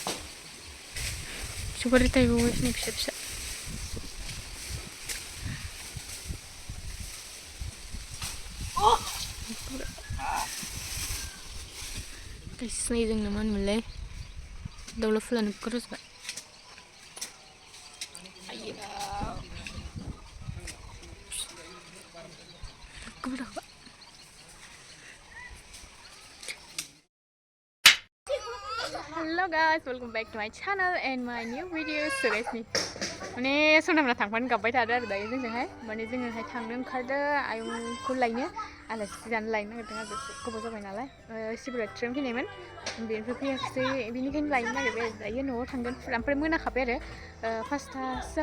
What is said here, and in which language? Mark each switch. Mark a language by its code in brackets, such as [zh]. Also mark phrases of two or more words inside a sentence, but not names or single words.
[brx] सफारि थायबावगासिनो फिसा फिसा गायस्लायदों नामा होनोमोनलाय दाउला फुला नोगोद रज'बाय [en] Hello guys, welcome back to my channel and my new video series nih. [brx] माने सनामना थांफानो गाबबाय थादों आरो दायो जोंजोंहाय माने जोङोहाय थांनो ओंखारदों आयंखौ लायनो आलासि जानो लायनो नागिरदों आरो गोबाव जाबाय नालाय शिवरात्रियावनो फैनायमोन बेनिफ्राय फैयाखिसै बेनिखायनो लायनो नागिरबाय आरो दायो न'आव थांगोन ओमफ्राय मोनाखाबाय आरो 5थासो